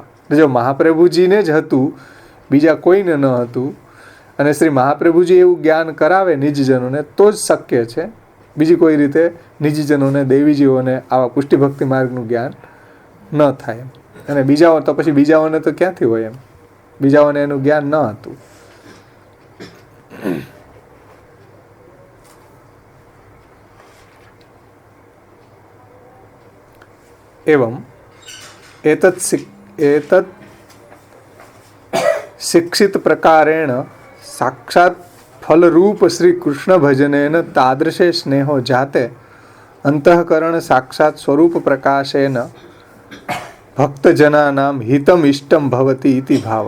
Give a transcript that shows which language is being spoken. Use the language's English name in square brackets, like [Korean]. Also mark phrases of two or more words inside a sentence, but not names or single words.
[Gujarati] જો મહાપ્રભુજીને જ હતું, બીજા કોઈને ન હતું. અને શ્રી મહાપ્રભુજી એવું જ્ઞાન કરાવે નિજજનોને તો જ શક્ય છે. બીજી કોઈ રીતે નિજજનોને, દૈવીજીઓને આવા પુષ્ટિ ભક્તિ માર્ગનું જ્ઞાન ન થાય. અને બીજાઓ તો પછી બીજાઓને તો ક્યાંથી હોય એમ, બીજાઓને એનું જ્ઞાન ન હતું. [Sanskrit] एवं एतत् शिक्षित प्रकारेण साक्षात् फलरूप श्री कृष्ण भजनेन तादृशे स्नेहो जाते अंतःकरण साक्षात् स्वरूप प्रकाशेन भक्तजनानां हितम इष्टम भवति इति भाव.